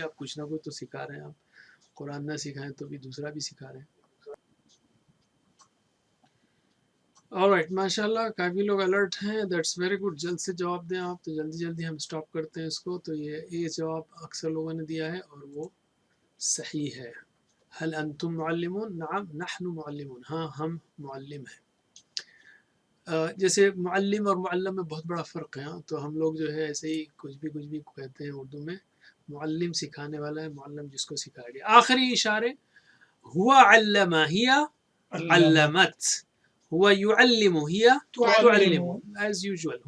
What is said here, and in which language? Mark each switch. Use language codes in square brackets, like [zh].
[ur] آپ کچھ نہ کچھ تو سکھا رہے ہیں. آپ قرآن نہ سکھائیں تو بھی دوسرا بھی سکھا رہے ہیں. آلرائٹ، ماشاءاللہ کافی لوگ الرٹ ہیں. [en] That's very good. [ur] جلد سے جواب دیں آپ. تو جلدی جلدی ہم سٹاپ کرتے ہیں اس کو. تو یہ جواب اکثر لوگوں نے دیا ہے اور وہ صحیح ہے. [ar] هل انتم معلمون؟ نعم نحن معلمون. [ur] ہاں ہم معلم ہیں. جیسے معلم اور معلم میں بہت بڑا فرق ہے. تو ہم لوگ جو ہے ایسے ہی کچھ بھی کہتے ہیں اردو میں. معلم سکھانے والا ہے، معلم جس کو سکھایا گیا. آخری اشارے. [ar] ہوا علم ہی علمت، ہوا یعلم ہی تعلم [en] As usual.